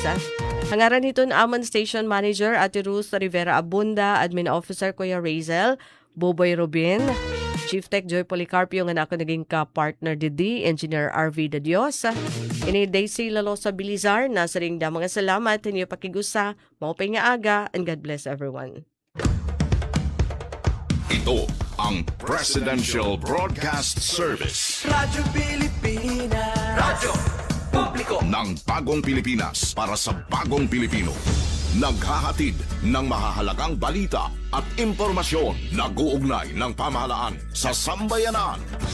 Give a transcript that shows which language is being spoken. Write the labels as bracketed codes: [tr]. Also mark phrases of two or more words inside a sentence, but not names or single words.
[war] Hangaran hiton amon station manager Ate Ruth Rivera Abunda, admin officer Kuya Razel, Boboy Rubin, Chief Tech Joy Policarpio nga ako naging ka-partner Didi, Engineer RV De Dios. Ini Daisy Lalosa Bilizar, nasa ring da mga salamat, inyo pakigusa, maupay nga aga, [en] and God bless everyone. [tl] Ito ang Presidential Broadcast Service Radyo Pilipinas, Radyo Publiko ng Bagong Pilipinas para sa Bagong Pilipino. Naghahatid ng mahahalagang balita at impormasyon na guugnay ng pamahalaan sa sambayanan.